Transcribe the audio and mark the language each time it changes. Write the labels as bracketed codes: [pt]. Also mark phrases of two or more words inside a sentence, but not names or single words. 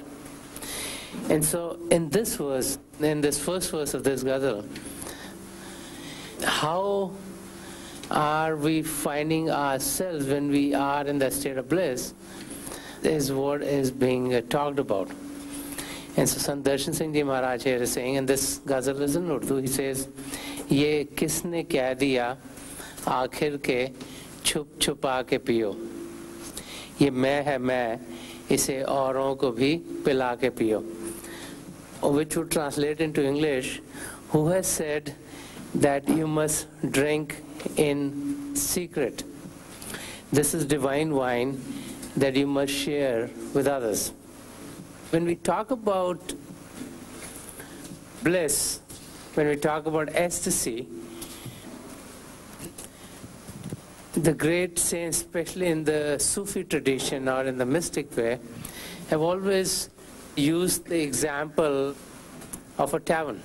[en] And so in this verse, in this first verse of this ghazal, how are we finding ourselves when we are in that state of bliss is what is being talked about. And so Sandarshan Singh Ji Maharaj here is saying, and this ghazal is in Urdu, he says, [ur] "یہ کس نے کہہ دیا آخر کہ چھپ چھپا کے پیو. یہ میں ہے میں، اسے اوروں کو بھی پلا کے پیو." [en] Which would translate into English, who has said that you must drink in secret. This is divine wine that you must share with others. When we talk about bliss, when we talk about ecstasy, the great saints, especially in the Sufi tradition or in the mystic way, have always used the example of a tavern.